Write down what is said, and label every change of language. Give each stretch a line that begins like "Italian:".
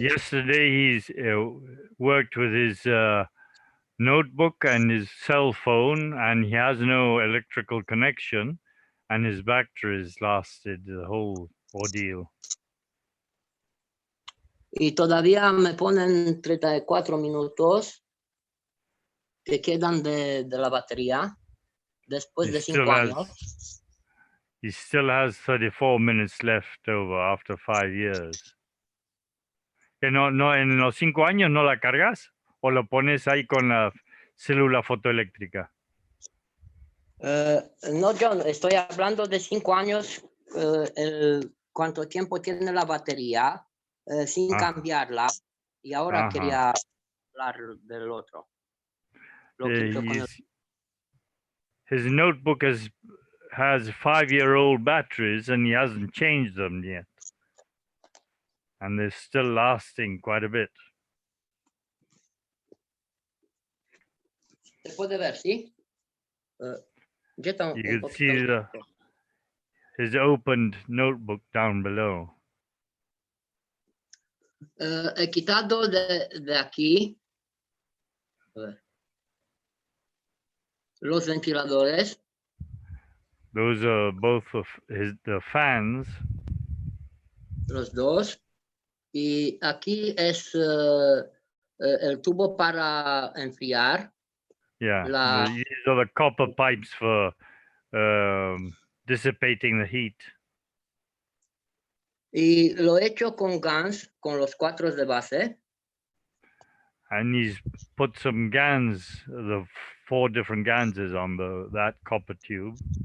English: Yesterday he's worked with his notebook and his cell phone, and he has no electrical connection, and his batteries lasted the whole ordeal.
Spanish: Y todavía me ponen 34 minutos que quedan de la batería después de 5 años.
English: He still has 34 minutes left over after 5 years.
Spanish: Que no, en los 5 años no la cargas o lo pones ahí con la célula fotoeléctrica. No, John, estoy hablando de 5 años, cuánto tiempo tiene la batería sin cambiarla. Y ahora quería hablar del otro.
English: His notebook has 5-year-old batteries and he hasn't changed them yet. And they're still lasting quite a bit.
Spanish: Se puede ver, ¿sí?
English: You can see his opened notebook down below.
Spanish: He quitado de aquí los ventiladores.
English: Those are both of the fans.
Spanish: Los dos. Y aquí es el tubo para enfriar.
English: Yeah, these are the copper pipes for dissipating the heat.
Spanish: Y lo he hecho con GANs, con los 4 de base.
English: And he's put some GANs, the 4 different GANs on that copper tube.